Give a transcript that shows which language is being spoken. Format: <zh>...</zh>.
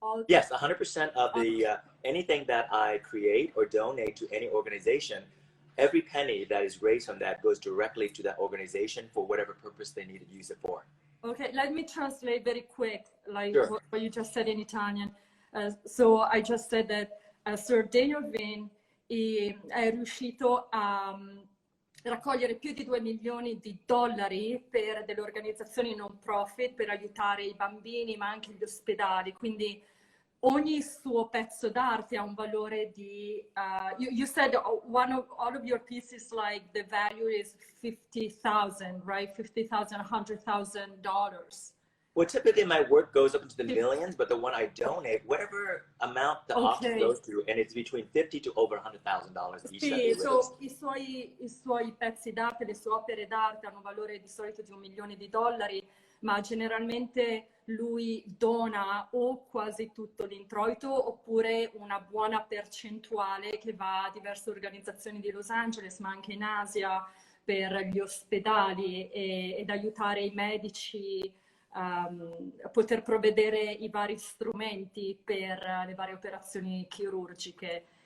<en>Yes, 100% of the anything that I create or donate to any organization, every penny that is raised from that goes directly to that organization for whatever purpose they need to use it for. Okay, let me translate very quick, like Sure. what you just said in Italian. So I just said that</en> <it>Sir Daniel Winn è riuscito a raccogliere più di 2 milioni di dollari per delle organizzazioni non profit per aiutare i bambini ma anche gli ospedali, quindi ogni suo pezzo d'arte ha un valore di</it> <en>you said all of your pieces, like the value is 50,000, right? 50,000, $100,000. Well, typically my work goes up into the millions, but the one I donate, whatever amount the auction goes to, and it's between $50,000 to over $100,000 each.</en> <it>Sì, so, i suoi pezzi d'arte, le sue opere d'arte hanno un valore di solito di $1 milione, ma generalmente lui dona o quasi tutto l'introito oppure una buona percentuale che va a diverse organizzazioni di Los Angeles, ma anche in Asia, per gli ospedali ed aiutare i medici a poter provvedere i vari strumenti per le varie operazioni chirurgiche.</it>